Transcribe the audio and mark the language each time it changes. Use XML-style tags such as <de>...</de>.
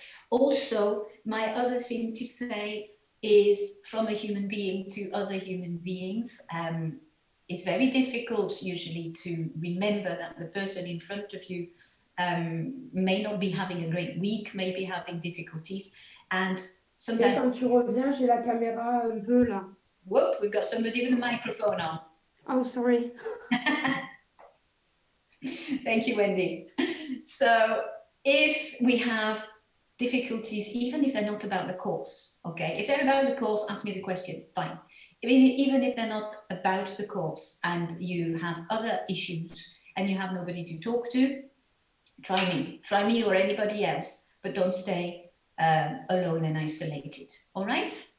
<en>Also, my other thing to say is from a human being to other human beings. It's very difficult usually to remember that the person in front of you may not be having a great week, may be having difficulties. And sometimes...</en> <fr>Et quand tu reviens, j'ai la caméra un peu là.</fr> <en>Whoop, we've got somebody with a microphone on. Oh, sorry. Thank you, Wendy. So if we have difficulties, even if they're not about the course, okay? If they're about the course, ask me the question, fine. Even if they're not about the course and you have other issues and you have nobody to talk to, try me or anybody else, but don't stay alone and isolated, all right?</en>